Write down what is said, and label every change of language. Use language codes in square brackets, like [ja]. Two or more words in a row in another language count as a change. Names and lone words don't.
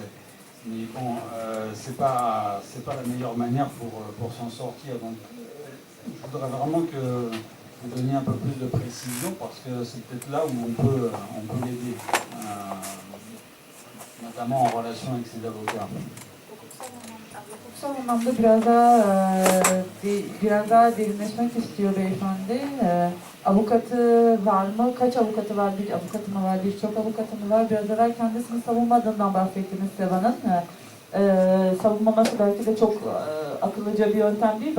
[fr] Mais bon, c'est pas la meilleure manière pour s'en sortir. Donc, je voudrais vraiment que vous donniez un peu plus de précision, parce que c'est peut-être là où on peut l'aider, notamment en relation avec ses avocats. [tr] Hukuksal anlamda biraz daha derinleşmek istiyor beyefendi. Avukatı var mı? Kaç avukatı var? Bir avukatı mı var? Birçok avukatı mı var? Biraz evvel kendisini savunmadığından bahsettiniz Sevan'ın. savunmaması belki de çok akıllıca bir yöntem değil.